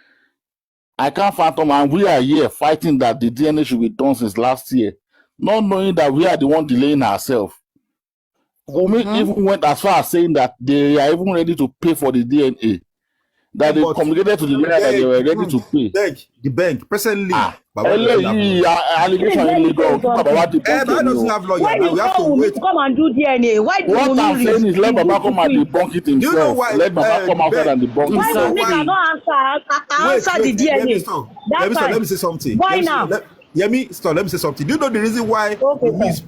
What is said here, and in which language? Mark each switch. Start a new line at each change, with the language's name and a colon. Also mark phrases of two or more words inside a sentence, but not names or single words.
English: I can't phantom, and we are here fighting that the DNA should be done since last year, not knowing that we are the one delaying ourselves. Wumi even went as far as saying that they are even ready to pay for the DNA. That they But communicated to the lawyer that they were ready to pay. the bank presently. Baba
Yoruba: Eléyìí allegation
English: Let in me Lagos, say
Yoruba: Baba wa
English: something. debunk Baba it doesn't
Yoruba: ni o.
English: have lawyer Why now. you We have call to Wùmí wait. to come and do DNA? Why do What I'm Wùmí saying is let Baba come and refuse? debunk it Do you know himself. why? Let Baba come outside and debunk Why Exactly. himself. Wùmí cannot answer the Let DNA? me stop. That's Let fine. me say something. Why now? Let me stop. Let me say something. Do you know the reason why Okay, Wumi is